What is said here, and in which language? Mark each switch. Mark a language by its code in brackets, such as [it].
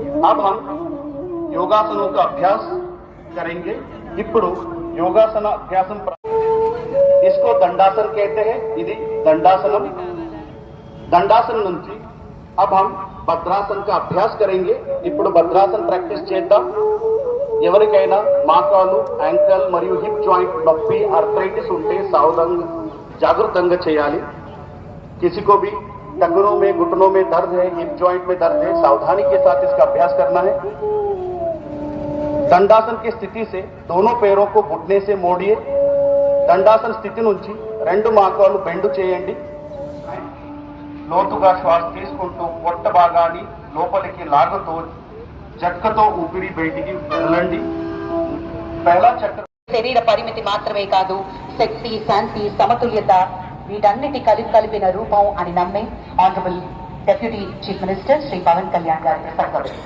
[hi] अब हम योगासनों का अभ्यास करेंगे. [te] ఇప్పుడు యోగాసన అభ్యాసం, [hi] इसको दंडासन कहते हैं. [te] ఇది [hi] दंडासनम. दंडासन [te] నుంచి [hi] अब हम భద్రాసన్ का अभ्यास करेंगे. [te] ఇప్పుడు భద్రాసన్ ప్రాక్టీస్ చేద్దాం. ఎవరికైనా మోకాలు, యాంకల్ మరియు హిప్ జాయింట్ నొప్పి, ఆర్థరైటిస్ ఉంటే సావధానంగా జాగృతంగా చేయాలి. [hi] किसी को भी टंगनों में, घुटनों में दर्द है, हिप जॉइंट में दर्द है, सावधानी के साथ इसका अभ्यास करना है. दंडासन की स्थिति से दोनों पैरों को घुटने से मोड़िए. [te] దండాసన స్థితి నుంచి 2 మోకాలు బెండ్ చేయండి. లోతుగా శ్వాస తీసుకుంటూ పొట్ట భాగాన్ని లోపలికి లాగుతూ జట్కతో ఊపిరి బయటికి వదలండి. [hi] పహలా చక్ర [te] శరీర పరిమితి మాత్రమే కాదు, శక్తి, శాంతి, సమతుల్యత వీటన్నిటి కలిపిన రూపం అని నమ్మే honourable Deputy Chief Minister Sri Pawan Kalyan గారి ప్రసంగం.